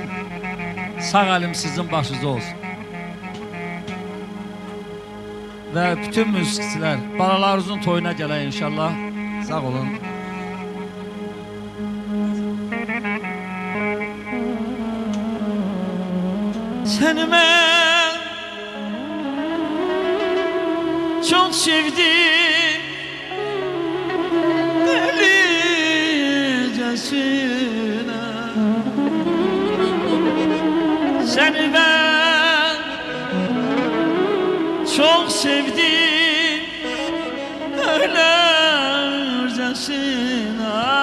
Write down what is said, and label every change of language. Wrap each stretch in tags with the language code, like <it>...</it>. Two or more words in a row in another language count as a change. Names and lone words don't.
<az>Sağ əlim sizin başınızda olsun. Və bütün müzikçilər balalarınızın toyuna gələk inşallah. Sağ olun. Səni mən</az> <tr>çok sevdim delicesine. Seni ben çok sevdim öylesine.</tr>